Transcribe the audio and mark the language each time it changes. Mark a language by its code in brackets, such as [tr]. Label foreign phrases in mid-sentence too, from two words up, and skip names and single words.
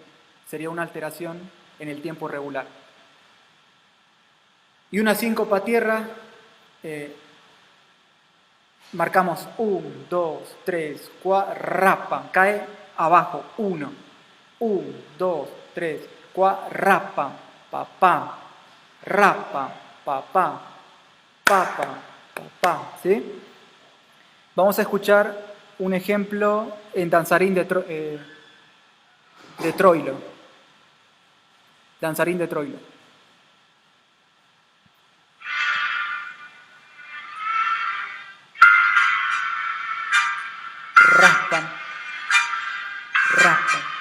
[es] Sería una alteración en el tiempo regular. Y una síncopa a tierra, marcamos 1, 2, 3, 4, rapam, cae abajo, 1, 2, 3, 4, rapam, papam, rapam, papam, papam, papam, ¿sí? Vamos a escuchar un ejemplo en danzarín de Troilo. Danzarín de Troilo. Raspan, raspan.